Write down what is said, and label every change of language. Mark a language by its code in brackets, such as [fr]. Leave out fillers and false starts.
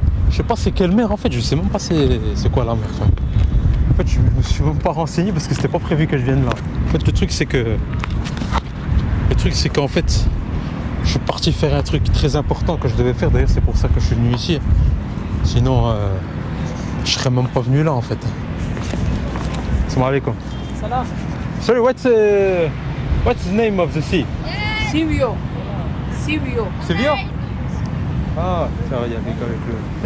[fr] Je sais pas c'est quelle mer en fait, je sais même pas c'est quoi la mer. En fait, je me suis même pas renseigné parce que c'était pas prévu que je vienne là. En fait, le truc c'est qu'en fait, je suis parti faire un truc très important que je devais faire. D'ailleurs, c'est pour ça que je suis venu ici. Sinon, je serais même pas venu là en fait. [ar] Salam alaikum. Salam. [en] Sorry, what's the name of the sea? Sivio. Sevilla? [fr] Ah, ça va, il y a quelqu'un avec le...